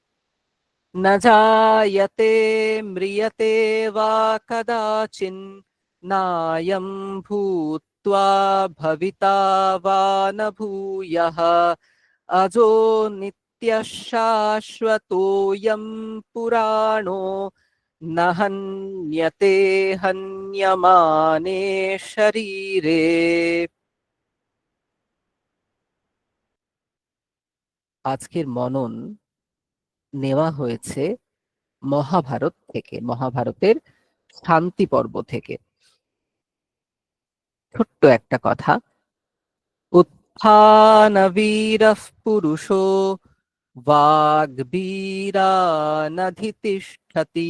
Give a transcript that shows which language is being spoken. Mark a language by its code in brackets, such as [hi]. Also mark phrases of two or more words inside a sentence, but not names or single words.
[sa] न जायते म्रियते वा कदाचिन् नायं भूत्वा भविता वा न भूयः अजो नित्यः शाश्वतोऽयं पुराणो न हन्यते हन्यमाने शरीरे। [bn] আজকের মনন নেওয়া হয়েছে মহাভারত থেকে, মহাভারতের শান্তি পর্ব থেকে। ছোট্ট একটা কথা, [sa] উত্থানবীরঃ পুরুষো বাগ্বীরানধিতিষ্ঠতি।